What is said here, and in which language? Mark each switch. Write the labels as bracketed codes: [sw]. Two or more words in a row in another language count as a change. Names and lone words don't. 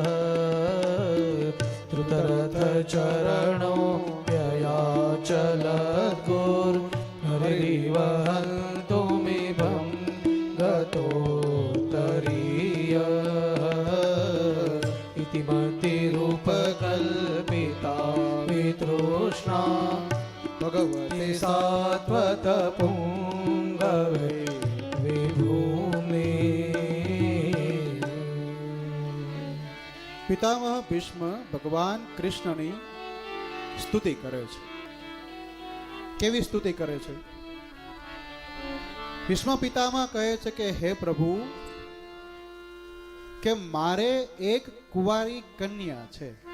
[sa] धृतरथचरणोऽप्ययाचलद्गुर् हरिवहन्तुमिभं गतोत्तरीयः इतिमतिरूपकल्पिता वितृष्णा भगवते सात्वत पुंगवे विभूमि. [gu] પિતામહ ભીષ્મ ભગવાન કૃષ્ણની સ્તુતિ કરે છે. કેવી સ્તુતિ કરે છે? ભીષ્મ પિતામહ કહે છે કે હે પ્રભુ, કે મારે એક કુંવારી કન્યા છે.